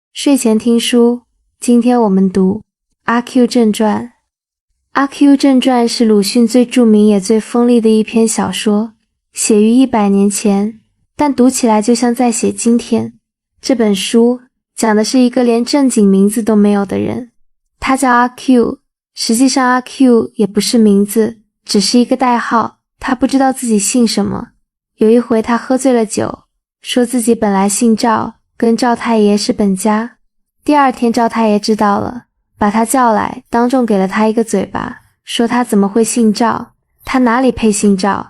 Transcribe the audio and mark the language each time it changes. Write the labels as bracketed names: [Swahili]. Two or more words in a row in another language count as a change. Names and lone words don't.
[Chinese] 睡前聽書，今天我們讀《阿 Q 正傳》。《阿 Q 正傳》是魯迅最著名也最鋒利的一篇小說，寫於100年前，但讀起來就像在寫今天。這本書講的是一個連正經名字都沒有的人，他叫阿 Q， 實際上阿 Q 也不是名字，只是一個代號，他不知道自己姓什麼。有一回他喝醉了酒，說自己本來姓趙，跟趙太爺是本家。第二天趙太爺知道了，把他叫來，當眾給了他一個嘴巴，說他怎麼會姓趙，他哪裡配姓趙。